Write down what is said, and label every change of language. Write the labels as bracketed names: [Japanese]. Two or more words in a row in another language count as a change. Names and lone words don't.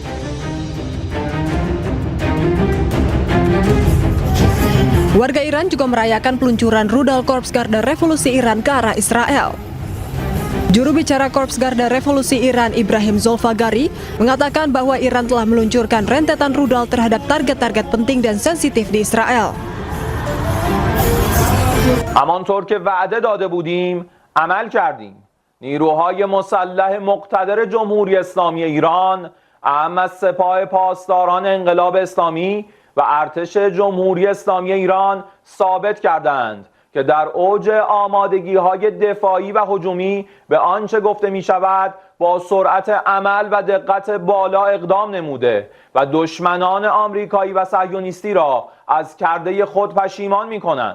[Indonesian] Warga Iran juga merayakan peluncuran rudal Korps Garda Revolusi Iran ke arah Israel. Juru bicara Korps Garda Revolusi Iran, Ibrahim Zolfagari, mengatakan bahwa Iran telah meluncurkan rentetan rudal terhadap target-target penting dan sensitif di Israel. [Persian] همانطور که وعده داده بودیم عمل کردیم. نیروهای مسلح مقتدر جمهوری اسلامی ایران، اعم از سپاه پاسداران انقلاب اسلامی و ارتش جمهوری اسلامی ایران ثابت کردند که در اوج آمادگی‌های دفاعی و هجومی به آنچه گفته می‌شود با سرعت عمل و دقت بالا اقدام نموده و دشمنان آمریکایی و صهیونیستی را از کرده خود پشیمان می‌کنند.